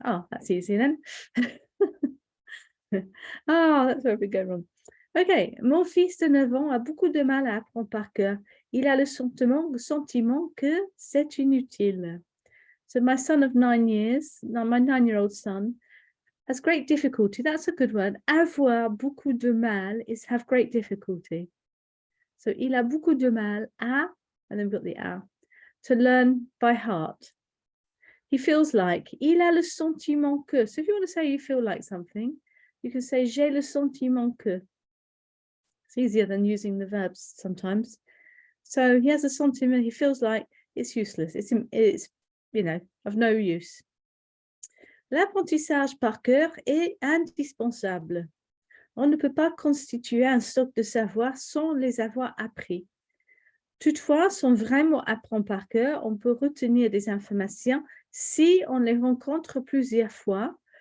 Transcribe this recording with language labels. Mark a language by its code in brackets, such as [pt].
[en] Oh, that's easy then. Ah, that's where we go wrong. [fr] Okay, mon fils de 9 ans a beaucoup de mal à apprendre par cœur. Il a le sentiment que c'est inutile. [en] So my son of 9 years, my 9-year-old son, has great difficulty. That's a good word. [fr] Avoir beaucoup de mal [en] is have great difficulty. So [fr] il a beaucoup de mal à, [en] and then we've got the à, to learn by heart. He feels like, [fr] il a le sentiment que. [en] So if you want to say you feel like something, you can say [fr] j'ai le sentiment que. [en] It's easier than using the verbs sometimes. So he has a sentiment, he feels like it's useless, it's you know, of no use. [fr] L'apprentissage par cœur est indispensable. On ne peut pas constituer un stock de savoir sans les avoir appris. Toutefois, sans vraiment apprendre par cœur, on peut retenir des informations si on les rencontre plusieurs fois.